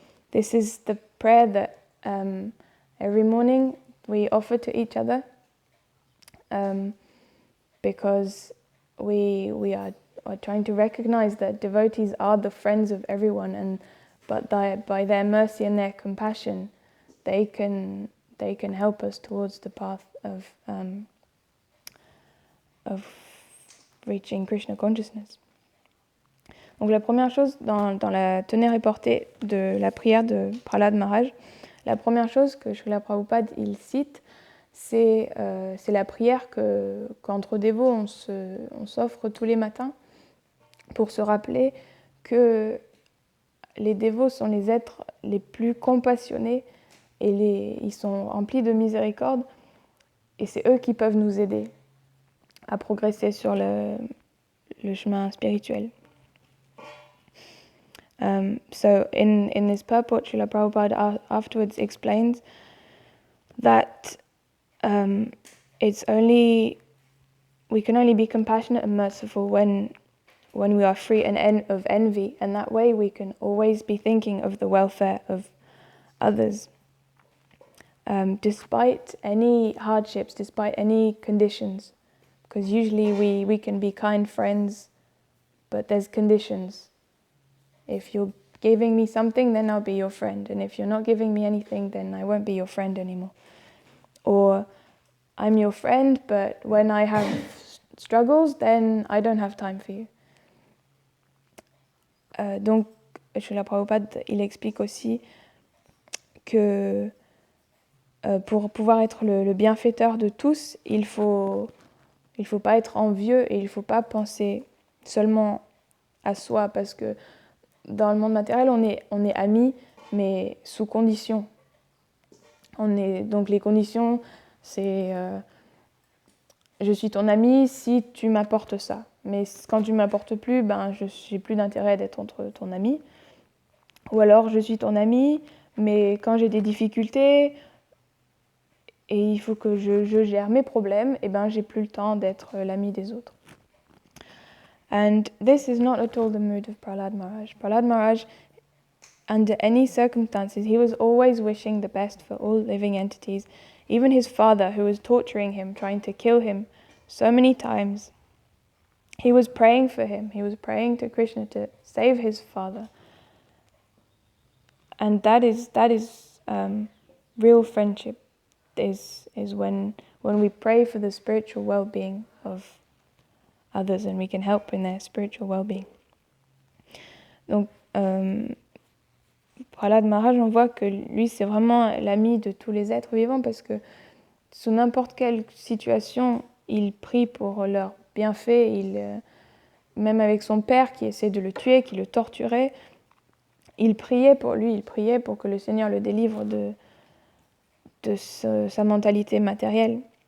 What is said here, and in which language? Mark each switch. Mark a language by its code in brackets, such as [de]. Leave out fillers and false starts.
[en] This is the prayer that every morning we offer to each other because we are trying to recognize that devotees are the friends of everyone, but by their mercy and their compassion, they can help us towards the path of reaching Krishna consciousness. [fr] Donc la première chose dans la tenue reportée de la prière de Prahlad Maharaj, la première chose que Srila Prabhupada il cite, c'est la prière qu'entre dévots on s'offre tous les matins pour se rappeler que les dévots sont les êtres les plus compassionnés et ils sont remplis de miséricorde, et c'est eux qui peuvent nous aider à progresser sur le chemin spirituel. [en] So in this purport, Srila Prabhupada afterwards explains that we can only be compassionate and merciful when we are free of envy, and that way we can always be thinking of the welfare of others. Despite any hardships, despite any conditions, because usually we can be kind friends, but there's conditions. If you're giving me something, then I'll be your friend, and if you're not giving me anything, then I won't be your friend anymore. Or I'm your friend, but when I have struggles, then I don't have time for you. [fr] Donc, Srila Prabhupada, il explique aussi que pour pouvoir être le bienfaiteur de tous, il faut pas être envieux et il faut pas penser seulement à soi, parce que dans le monde matériel, on est amis, mais sous conditions. Donc les conditions, c'est je suis ton ami si tu m'apportes ça. Mais quand tu ne m'apportes plus, je n'ai plus d'intérêt d'être ton ami. Ou alors je suis ton ami, mais quand j'ai des difficultés et il faut que je gère mes problèmes, j'ai plus le temps d'être l'ami des autres. [en] And this is not at all the mood of Prahlad Maharaj. Prahlad Maharaj, under any circumstances, he was always wishing the best for all living entities. Even his father, who was torturing him, trying to kill him so many times, he was praying for him. He was praying to Krishna to save his father. And that is real friendship, is when we pray for the spiritual well-being of others and we can help in their spiritual well-being. [fr] Donc, Prahlad Maharaj, on voit que lui, c'est vraiment l'ami de tous les êtres vivants, parce que sous n'importe quelle situation, il prie pour leur bienfait. Même avec son père qui essaie de le tuer, qui le torturait, il priait pour lui, il priait pour que le Seigneur le délivre de sa mentalité matérielle.